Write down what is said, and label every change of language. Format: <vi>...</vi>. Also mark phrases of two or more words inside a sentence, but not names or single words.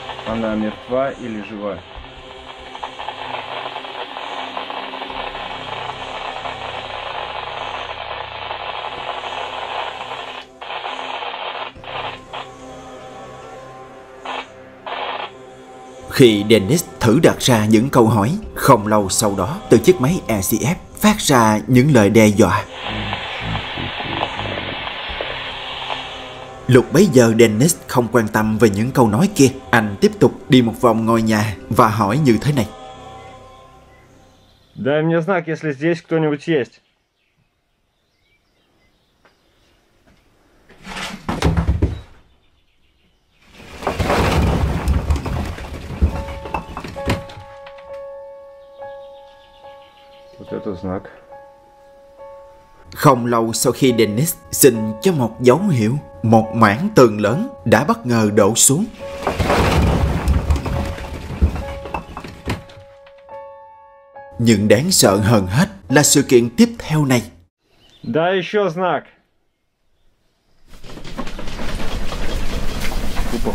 <ru>Она мертва или жива?</ru> <vi>Khi Dennis thử đặt ra những câu hỏi, không lâu sau đó từ chiếc máy ECF phát ra những lời đe dọa. Lúc bấy giờ Dennis không quan tâm về những câu nói kia. Anh tiếp tục đi một vòng ngôi nhà và hỏi như thế này:</vi> <ru>Дай мне знак, если здесь кто-нибудь есть. Вот это знак.</ru> <vi>Không lâu sau khi Dennis xin cho một dấu hiệu, một mảng tường lớn đã bất ngờ đổ xuống. Nhưng đáng sợ hơn hết là sự kiện tiếp theo này.</vi> <ru>Дай еще знак. Опа.</ru>